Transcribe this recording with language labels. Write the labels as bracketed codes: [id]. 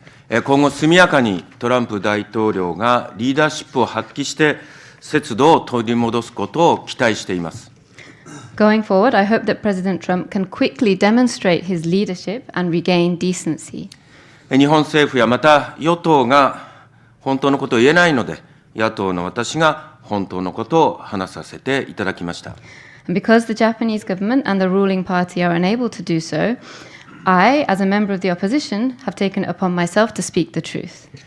[ja] 今後速やかにトランプ大統領がリーダーシップを発揮して節度を取り戻すことを期待しています。 [en] Going forward, I hope that President Trump can quickly demonstrate his leadership and regain decency. [ja] 日本政府やまた与党が本当のことを言えないので、野党の私が本当のことを話させていただきました。 [en] And because the Japanese government and the ruling party are unable to do so, I, as a member of the opposition, have taken it upon myself to speak the truth.